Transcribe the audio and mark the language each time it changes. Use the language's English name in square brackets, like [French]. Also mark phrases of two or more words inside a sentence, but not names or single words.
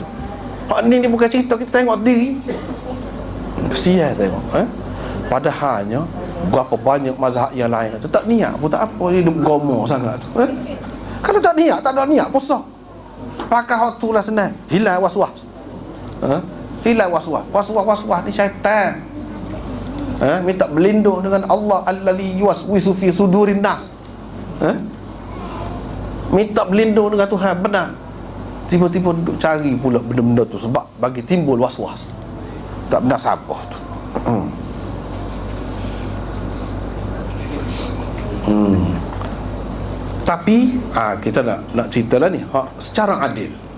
[Malay] Ni bukan cerita, kita tengok diri. Kesian tengok. Padahalnya berapa banyak mazhab yang lain tu tak niat pun tak apa, dia gomo sangat tu. Kalau tak niat, tak ada niat puasa. Pakai hak tu lah senang. Hilang was-was. Hilang was-was. Was-was ni syaitan. Minta berlindung dengan Allah [Arabic] الذي يوسوس في صدور الناس. [Malay] Minta berlindung dengan Tuhan benar. Tiba-tiba duduk cari pula benda-benda tu sebab bagi timbul was-was. Tak benar sabar tu. Tapi kita nak cerita lah ni secara adil.